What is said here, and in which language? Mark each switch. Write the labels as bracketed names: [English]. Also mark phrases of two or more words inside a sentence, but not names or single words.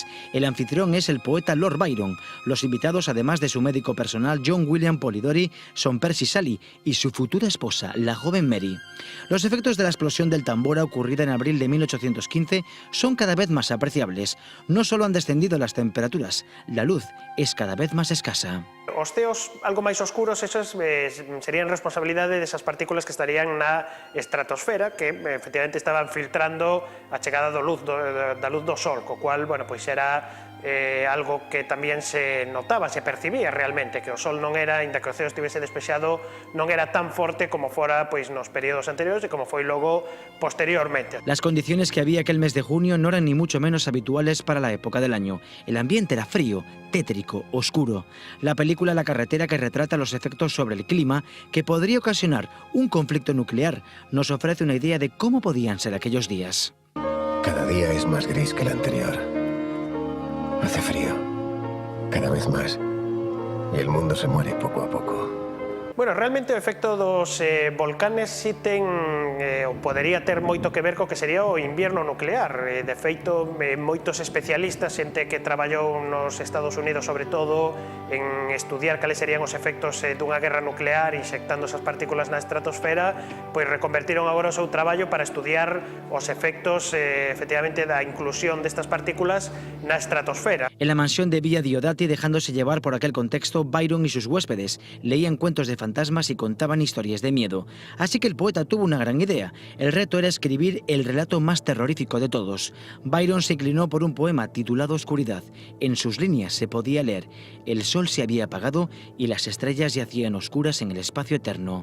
[Spanish] El anfitrión es el poeta Lord Byron. Los invitados, además de su médico personal John William Polidori, son Percy Shelley y su futura esposa, la joven Mary. Los efectos de la explosión del Tambora ocurrida en abril de 1815 son cada vez más apreciables. No solo han descendido las temperaturas, la luz es cada vez más escasa. [Galician] Os ceos algo máis oscuros, esos serían responsabilidade desas partículas que estarían na estratosfera, que efectivamente estaban filtrando a chegada da luz do Sol, co cual, bueno, pois era algo que tamén se notaba, se percibía realmente, que o Sol non era, ainda que o ceo estivese despexado, non era tan forte como fora pois nos períodos anteriores e como foi logo posteriormente. [Spanish] Las condiciones que había aquel mes de junio no eran ni mucho menos habituales para la época del año. El ambiente era frío, tétrico, oscuro. La película La carretera, que retrata los efectos sobre el clima que podría ocasionar un conflicto nuclear, nos ofrece una idea de cómo podían ser aquellos días. Cada día es más gris que el anterior. Hace frío, cada vez más, y el mundo se muere poco a poco. [Galician] Bueno, realmente o efecto dos volcanes si ten, podería ter moito que ver co que sería o invierno nuclear. De feito, moitos especialistas, xente que traballou nos Estados Unidos sobre todo en estudiar cales serían os efectos dunha guerra nuclear inxectando esas partículas na estratosfera, pois reconvertiron agora o seu traballo para estudiar os efectos efectivamente da inclusión destas partículas na estratosfera. [Spanish] En la mansión de Villa Diodati, dejándose llevar por aquel contexto, Byron y sus huéspedes leían cuentos de fantasmas y contaban historias de miedo. Así que el poeta tuvo una gran idea. El reto era escribir el relato más terrorífico de todos. Byron se inclinó por un poema titulado Oscuridad. En sus líneas se podía leer: el sol se había apagado y las estrellas yacían oscuras en el espacio eterno.